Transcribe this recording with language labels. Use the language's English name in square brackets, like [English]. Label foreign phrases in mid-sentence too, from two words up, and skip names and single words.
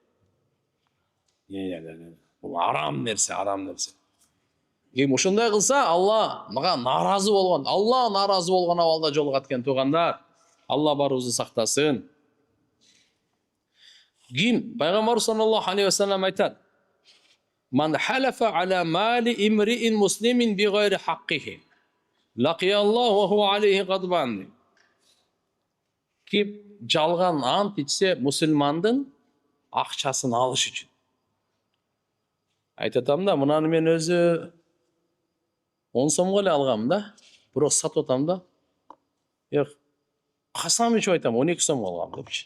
[Kyrgyz] Бул арам нерсе, арам нерсе. Ким ошондой кылса, Алла мага наразы болгон, Алла наразы болгон абалда жолугат экен туугандар. Алла барыбызды сактасын. Ким Пайгамбар [Arabic] صلى الله عليه وسلم айтат: "من حلف على مال امرئ مسلم بغير حقه لقي الله وهو عليه غضبان." [Kyrgyz] Ким жалган ант ичсе, мусулмандын акчасын алыш үчүн. Айтатам да, мынаны мен өзү 10 сомго эле алгам да, бирок сатып атам да. Касам ичип айтам, 12 сомго алгам депчи.